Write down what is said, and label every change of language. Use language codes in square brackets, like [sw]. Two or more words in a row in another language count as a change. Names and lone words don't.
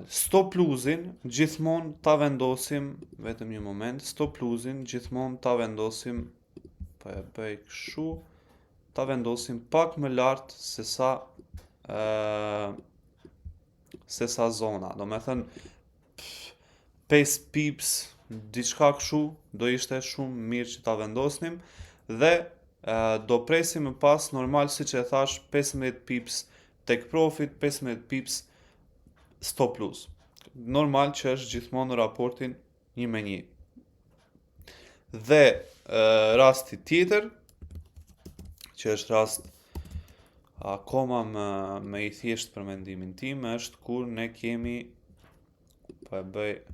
[en] Stop losin [sq] gjithmonë ta vendosim, vetëm një moment, [en] stop losin [sq] gjithmonë ta vendosim, po e bëj kështu, ta vendosim pak më lart se sa zona. Do me thënë 5 pips, diçka kështu, do ishte shumë mirë që ta vendosnim dhe do presim më pas normal siç e thash 15 pips [en] tek profit, [sq] 15 pips [en] stop loss. [sq] Normal që është gjithmonë në raportin 1-1. Dhe rasti tjetër, që është rast akoma më i thjesht për mendimin tim, është kur ne kemi, po e bëj